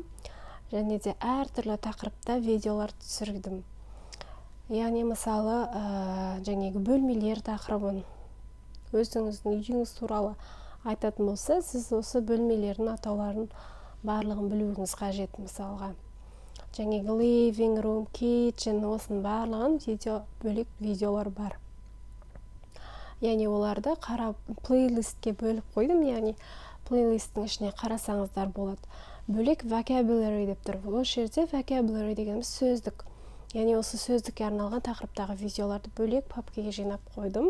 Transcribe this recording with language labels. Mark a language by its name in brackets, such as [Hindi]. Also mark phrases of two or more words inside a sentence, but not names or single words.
[Kazakh] Және де әртүрлі тақырыпта видеолар түсірдім. Яғни мысалы жаңағы бөлмелер тақырыбын өзіңіздің үйіңіз туралы айтатын болса, сіз осы бөлмелердің атауларын барлығын білуіңіз қажет мысалға. Жаңағы [English] living room, kitchen, [Kazakh] осының барлығын бөлек видеолар бар. Яғни оларды плейлистке бөліп қойдым, яғни плейлисттің ішіне қарасаңыздар болады. Бөлек vocabulary деп тұр. Осы жерде vocabulary дегеніміз сөздік. Яғни осы сөздікке арналған тақырыптағы видеоларды бөлек папкаға жинап қойдым.